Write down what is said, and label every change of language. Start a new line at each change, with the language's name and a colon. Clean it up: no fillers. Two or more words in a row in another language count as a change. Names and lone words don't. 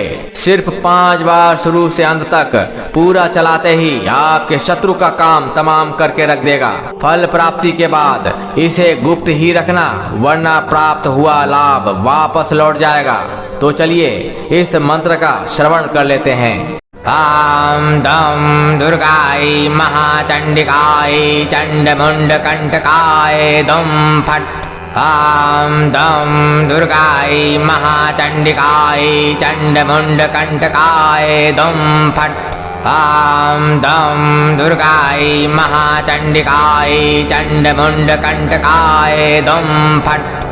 Hindi: सिर्फ 5 बार शुरू से अंत तक पूरा चलाते ही आपके शत्रु का काम तमाम करके रख देगा। फल प्राप्ति के बाद इसे गुप्त ही रखना, वरना प्राप्त हुआ लाभ वापस लौट जाएगा। तो चलिए इस मंत्र का श्रवण कर लेते हैं।
Sanskrit: आम दम दुर्गाय महाचंडिकाय चंडमुंड कंटकाय दुम फट। आम दम दुर्गाय महाचंडिकाय चंडमुंड कंटकाय दुम फट। आम दम दुर्गाय महाचंडिकाय चंडमुंड कंटकाय दुम फट।